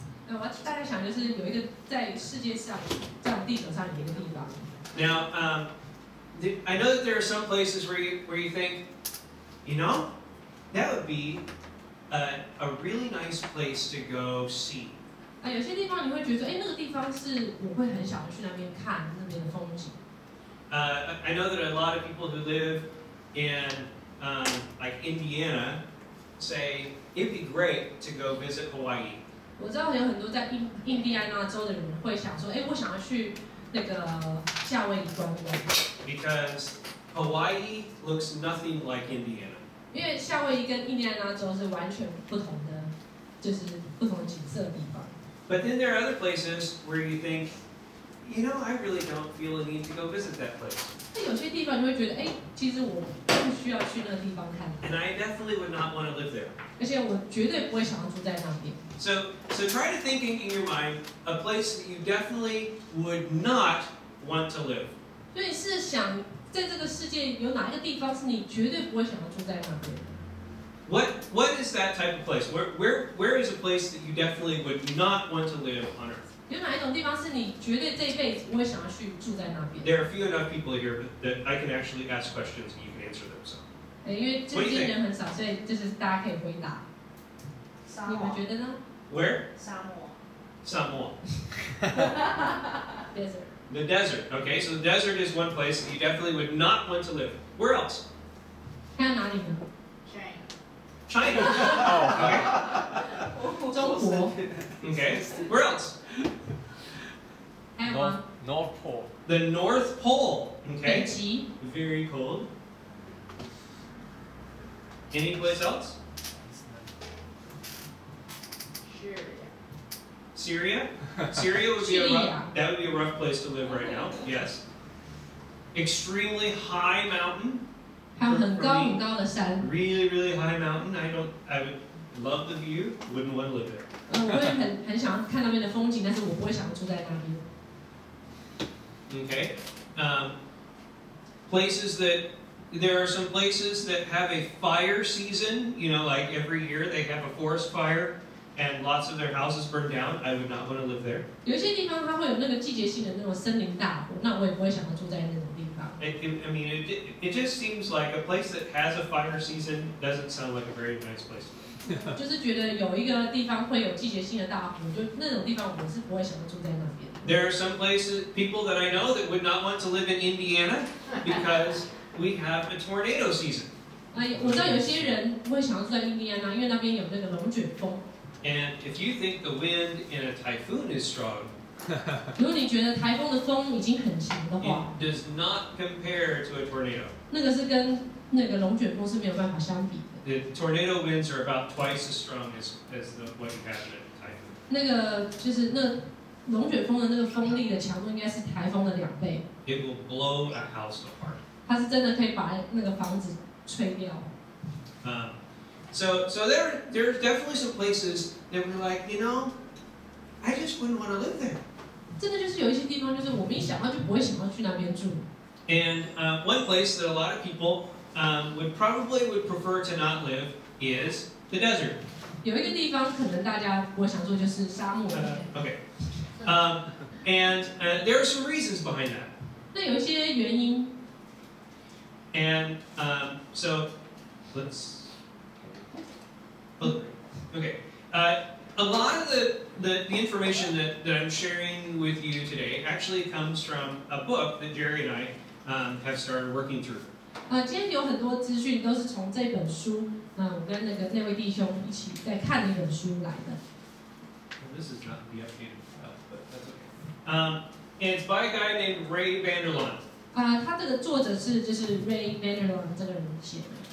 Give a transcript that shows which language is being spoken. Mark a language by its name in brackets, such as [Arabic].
[Chinese] 我大概想就是有一个在世界上，在地球上有一个地方。 [English] Now, I know that there are some places where you think, you know, that would be a really nice place to go see. [Chinese] 有些地方你会觉得，那个地方是我会很想去那边看那边的风景。 [English] I know that a lot of people who live in like Indiana say it'd be great to go visit Hawaii. [Chinese] 我知道有很多在印第安纳州的人会想说，我想要去那个夏威夷观光。 [English] Because Hawaii looks nothing like Indiana. [Chinese] 因为夏威夷跟印第安纳州是完全不同的，就是不同的景色的地方。 [English] But then there are other places where you think, you know, I really don't feel a need to go visit that place. [Chinese] 那有些地方你会觉得，其实我不需要去那个地方看。 [English] And I definitely would not want to live there. [Chinese] 而且我绝对不会想要住在那边。 [English] So try to think in your mind a place that you definitely would not want to live. [Chinese] 所以是想在这个世界有哪一个地方是你绝对不会想要住在那边的？ [English] What is that type of place? Where is a place that you definitely would not want to live on earth? [Chinese] 有哪一种地方是你绝对这一辈子不会想要去住在那边？ [English] There are few enough people here that I can actually ask questions and you can answer them. So. [Chinese] 因为这些人很少，所以就是大家可以回答。你们觉得呢 [English] Where? [Chinese] 沙漠。沙漠。 [English] Desert. The desert. Okay, so the desert is one place that you definitely would not want to live. Where else? 还有哪里呢？ China. [Chinese] Okay. 中国。 [English] Okay. Where else? [Chinese] 还有吗 [English] North Pole. The North Pole. [Chinese] 北 [English] Okay. [Chinese] 极。 [English] Very cold. Any place else? Syria. Syria would be that would be a rough place to live right now. Yes. Extremely high mountain. [Chinese] 还有很高很高的山。 [English] Really, really high mountain. I would love the view. Wouldn't want to live there. [Chinese] 我会很想要看那边的风景，但是我不会想要住在那边。 [English] Okay. Places that there are some places that have a fire season. You know, like every year they have a forest fire and lots of their houses burn down. I would not want to live there. [Chinese] 有一些地方它会有那个季节性的那种森林大火，那我也不会想要住在那种地方。 [English] I mean, it just seems like a place that has a fire season doesn't sound like a very nice place to live. [Chinese] 就是觉得有一个地方会有季节性的大火，就那种地方我是不会想要住在那边。 [English] There are some places, people that I know that would not want to live in Indiana because we have a tornado season. [Chinese] 我知道有些人不会想要住在印第安纳，因为那边有那个龙卷风。 [English] And if you think the wind in a typhoon is strong, [Chinese] 如果你觉得台风的风已经很强的话， [English] it does not compare to a tornado. [Chinese] 那个是跟那个龙卷风是没有办法相比的。 [English] The tornado winds are about twice as strong as what you have in a typhoon. [Chinese] 那个就是那龙卷风的那个风力的强度应该是台风的2倍。 [English] It will blow a house apart. [Chinese] 它是真的可以把那个房子吹掉。 [English] So there's definitely some places that we're like, you know, I just wouldn't want to live there. [Chinese] 真的就是有一些地方，就是我们一想到就不会想要去那边住。 [English] And one place that a lot of people would prefer to not live is the desert. [Chinese] 有一个地方可能大家不会想住，就是沙漠。 [English] Okay. And there are some reasons behind that. [Chinese] 那有一些原因。 [English] And so let's. Okay. A lot of the information that I'm sharing with you today actually comes from a book that Jerry and I have started working through. [Chinese] 今天有很多资讯都是从这本书我跟那位弟兄一起在看那本书来的。 [English] This is not the updated file, but that's okay. And it's by a guy named Ray Vanderlaan. [Chinese] 他这个作者是就是 Ray Vanderlaan 这个人写的。